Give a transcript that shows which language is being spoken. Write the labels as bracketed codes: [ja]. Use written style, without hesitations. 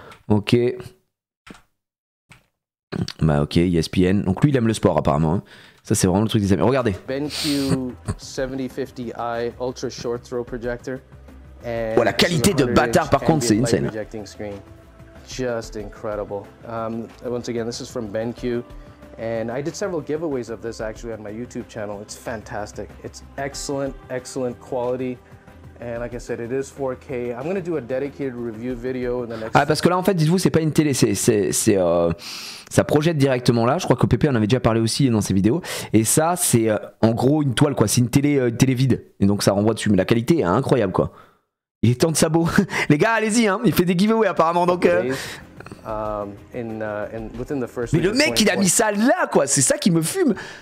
[fr] Ok. Bah, ok, ESPN. Donc, lui, il aime le sport, apparemment. Hein. Ça, c'est vraiment le truc des amis. Regardez. [en] BenQ 7050i Ultra Short Throw Projector. [fr] Oh, la qualité de bâtard, par contre, c'est insane. [en] Just incredible. Once again, this is from BenQ. And I did several giveaways of this actually on my YouTube channel. It's fantastic. It's excellent quality. And like I said, it is 4K. I'm going to do a dedicated review video in the next... [fr] Ah, parce que là, en fait, dites-vous, c'est pas une télé, ça projette directement là. Je crois que Pépé en avait déjà parlé aussi dans ses vidéos. Et ça, c'est en gros une toile, quoi. C'est une télé vide. Et donc, ça renvoie dessus. Mais la qualité est incroyable, quoi. Il est temps de sabot. Les gars, allez-y, hein. Il fait des giveaways apparemment. Donc, mais le mec, il a mis ça là, quoi. C'est ça qui me fume.